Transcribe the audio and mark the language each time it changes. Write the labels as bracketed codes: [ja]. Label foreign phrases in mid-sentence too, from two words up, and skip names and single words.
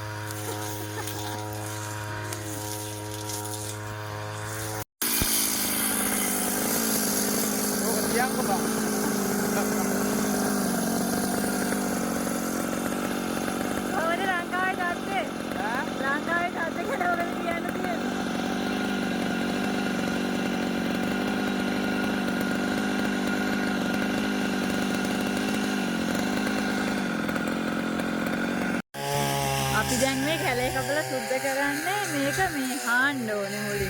[sci] Yang ke bang? Kamu langkai kate? Langkai kate kan orang dia nanti. [si] අපි දැන් මේ කැලේ කපලා සුද්ධ කරන්නේ මේක මේ හාන්න ඕනේ මුලින්ම.